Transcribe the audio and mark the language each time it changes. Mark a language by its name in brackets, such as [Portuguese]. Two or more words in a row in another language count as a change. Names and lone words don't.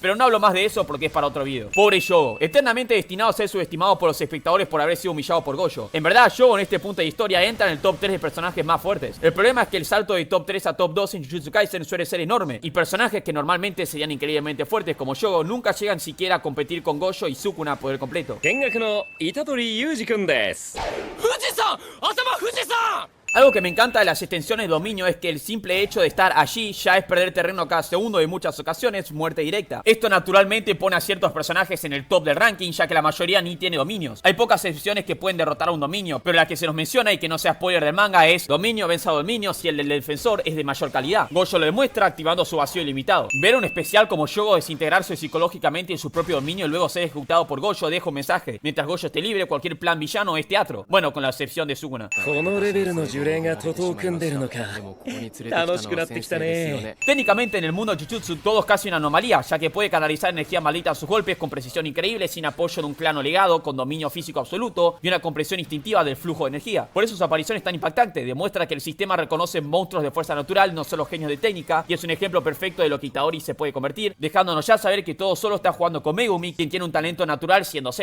[Spanish] Pero no hablo más de eso porque es para otro video. Pobre Yogo, eternamente destinado a ser subestimado por los espectadores por haber sido humillado por Gojo. En verdad, Yogo en este punto de historia entra en el top 3 de personajes más fuertes. El problema es que el salto de top 3 a top 2 en Jujutsu Kaisen suele ser enorme, y personajes que normalmente serían increíblemente fuertes como Yogo nunca llegan siquiera a competir con Gojo y Sukuna por el completo. [Japanese] 見学の虎杖裕二くんです。富士山頭富士山。 [Spanish] Algo que me encanta de las extensiones de dominio es que el simple hecho de estar allí ya es perder terreno cada segundo y en muchas ocasiones muerte directa. Esto naturalmente pone a ciertos personajes en el top del ranking, ya que la mayoría ni tiene dominios. Hay pocas excepciones que pueden derrotar a un dominio, pero la que se nos menciona y que no sea spoiler del manga es dominio vence a dominio si el del defensor es de mayor calidad. Gojo lo demuestra activando su vacío ilimitado. Ver un especial como Yogo desintegrarse psicológicamente en su propio dominio y luego ser ejecutado por Gojo deja un mensaje: mientras Gojo esté libre, cualquier plan villano es teatro. Bueno, con la excepción de Sukuna. [Japanese] このレベルの呪霊が徒党を組んでるのか。楽しくなってきたね。 [Spanish] Técnicamente en el mundo de Jujutsu todo es casi una anomalía, ya que puede canalizar energía maldita a sus golpes con precisión increíble, sin apoyo de un clano legado, con dominio físico absoluto y una compresión instintiva del flujo de energía. Por eso su aparición es tan impactante, demuestra que el sistema reconoce monstruos de fuerza natural, no solo genios de técnica, y es un ejemplo perfecto de lo que Itadori se puede convertir, dejándonos ya saber que todo solo está jugando con Megumi, quien tiene un talento natural siendo Zenin.